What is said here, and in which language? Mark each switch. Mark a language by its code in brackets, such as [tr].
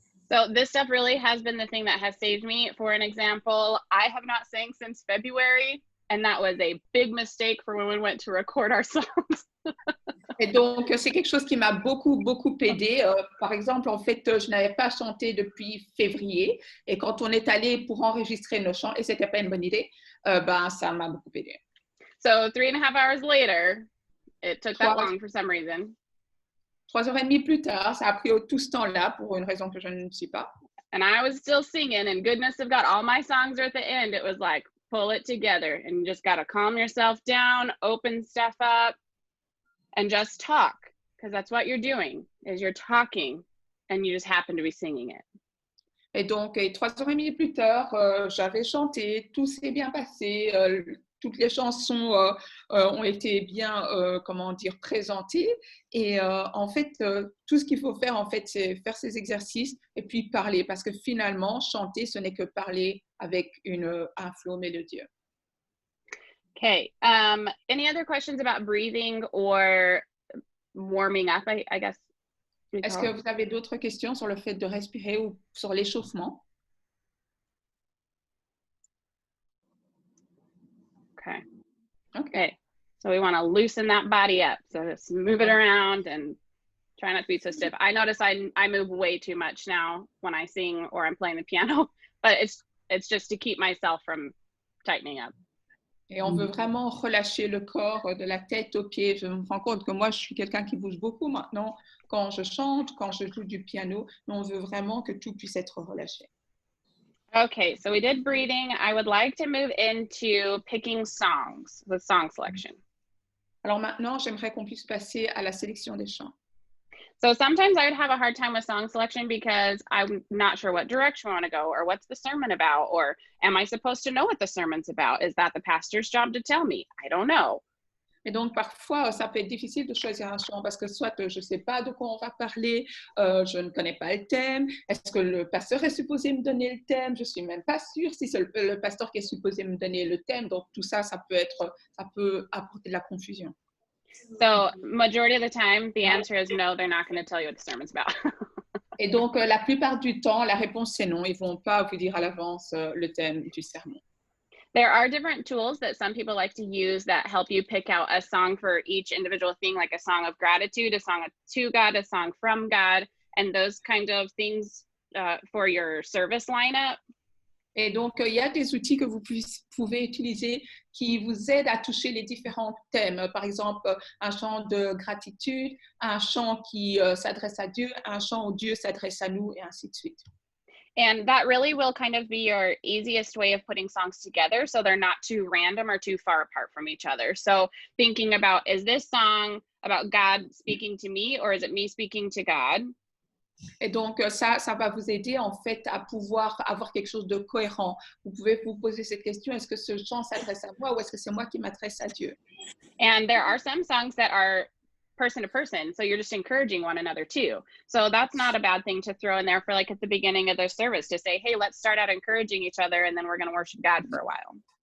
[en] So this stuff really has been the thing that has saved me. For an example, I have not sang since February, and that was a big mistake for when we went to record our songs. [fr] Et donc, c'est quelque chose qui m'a beaucoup aidé. Par exemple, en fait, je n'avais pas chanté depuis février. Et quand on est allé pour enregistrer nos chants, et ce n'était pas une bonne idée, ça m'a beaucoup aidé. [en] So 3.5 hours later, it took that long for some reason. [fr] 3h30 plus tard, ça a pris tout ce temps-là pour une raison que je ne sais pas. [en] And I was still singing, and goodness of God, all my songs are at the end. It was like, pull it together, and you just got to calm yourself down, open stuff up, and just talk, because that's what you're doing, is you're talking, and you just happen to be singing it. [fr] Et donc, 3h30 plus tard, j'avais chanté, tout s'est bien passé, toutes les chansons ont été bien, présentées. Et en fait, tout ce qu'il faut faire, en fait, c'est faire ces exercices et puis parler, parce que finalement, chanter, ce n'est que parler avec un flow mélodieux. [en] Okay. Any other questions about breathing or warming up, I guess? [fr] Est-ce que vous avez d'autres questions sur le fait de respirer ou sur l'échauffement? [en] Okay. So we want to loosen that body up. So just move it around and Try not to be so stiff. I notice I move way too much now when I sing or I'm playing the piano, but it's just to keep myself from tightening up. [fr] Et on veut vraiment relâcher le corps de la tête aux pieds. Je me rends compte que moi, je suis quelqu'un qui bouge beaucoup maintenant quand je chante, quand je joue du piano, mais on veut vraiment que tout puisse être relâché. [en] Okay, so we did breathing. I would like to move into picking songs with song selection. [fr] Alors maintenant, j'aimerais qu'on puisse passer à la sélection des chants. [en] So sometimes I would have a hard time with song selection because I'm not sure what direction I want to go, or what's the sermon about, or am I supposed to know what the sermon's about? Is that the pastor's job to tell me? I don't know. [fr] Et donc, parfois, ça peut être difficile de choisir un chant parce que soit je ne sais pas de quoi on va parler, je ne connais pas le thème. Est-ce que le pasteur est supposé me donner le thème? Je ne suis même pas sûre si c'est le pasteur qui est supposé me donner le thème. Donc, tout ça, ça peut apporter de la confusion. [en] So majority of the time, the answer is no, they're not going to tell you what the sermon's about. [fr] Et donc, la plupart du temps, la réponse, c'est non. Ils ne vont pas vous dire à l'avance le thème du sermon. [en] There are different tools that some people like to use that help you pick out a song for each individual thing, like a song of gratitude, a song to God, a song from God, and those kind of things for your service lineup. [fr] Et donc, il y a des outils que vous pouvez utiliser qui vous aident à toucher les différents thèmes. Par exemple, un chant de gratitude, un chant qui s'adresse à Dieu, un chant où Dieu s'adresse à nous, et ainsi de suite. [en] And that really will kind of be your easiest way of putting songs together so they're not too random or too far apart from each other. So thinking about, is this song about God speaking to me, or is it me speaking to God? [fr] Et donc, ça va vous aider en fait à pouvoir avoir quelque chose de cohérent. Vous pouvez vous poser cette question, est-ce que ce chant s'adresse à moi ou est-ce que c'est moi qui m'adresse à Dieu? [en] And there are some songs that are person to person, so you're just encouraging one another too. So that's not a bad thing to throw in there for like at the beginning of the service to say, hey, let's start out encouraging each other and then we're going to worship God for a while.